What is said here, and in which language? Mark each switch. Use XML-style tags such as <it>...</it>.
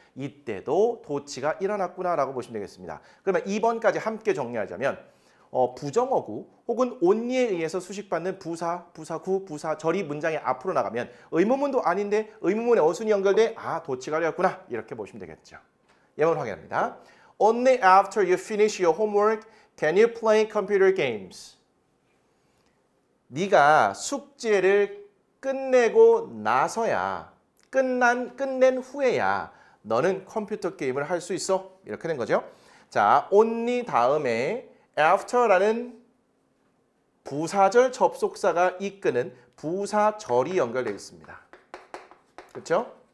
<ko>이때도 도치가 일어났구나라고 보시면 되겠습니다. 그러면 2번까지 함께 정리하자면 부정어구 혹은 only에 의해서 수식받는 부사, 부사구, 부사절이 문장의 앞으로 나가면 의문문도 아닌데 의문문의 어순이 연결돼 도치가 되었구나 이렇게 보시면 되겠죠. 예문 확인합니다.</ko> <en>Only after you finish your homework can you play computer games.</en> <ko>네가 숙제를 끝내고 나서야 끝낸 후에야 너는 컴퓨터 게임을 할 수 있어. 이렇게 된 거죠. 자, only 다음에 after라는 부사절 접속사가 이끄는 부사절이 연결되어 있습니다. 그렇죠?</ko>